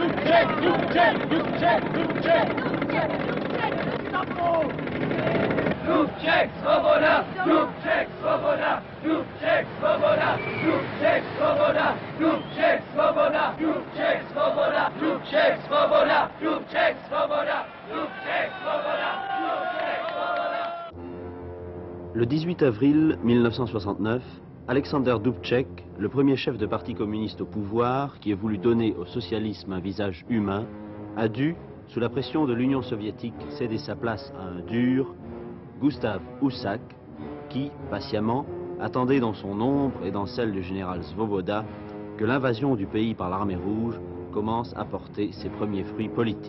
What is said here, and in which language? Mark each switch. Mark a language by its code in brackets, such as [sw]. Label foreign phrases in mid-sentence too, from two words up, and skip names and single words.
[cs] Dubček, svoboda! Dubček, svoboda! Dubček, svoboda! Dubček, svoboda! Dubček, svoboda! Dubček, svoboda! Dubček, svoboda! Dubček, svoboda! Dubček, svoboda! Dubček, svoboda! [fr] Le 18 avril 1969, Alexander Dubček, le premier chef de parti communiste au pouvoir, qui a voulu donner au socialisme un visage humain, a dû, sous la pression de l'Union soviétique, céder sa place à un dur, Gustav Husak, qui, patiemment, attendait dans son ombre et dans celle du général Svoboda que l'invasion du pays par l'armée rouge commence à porter ses premiers fruits politiques.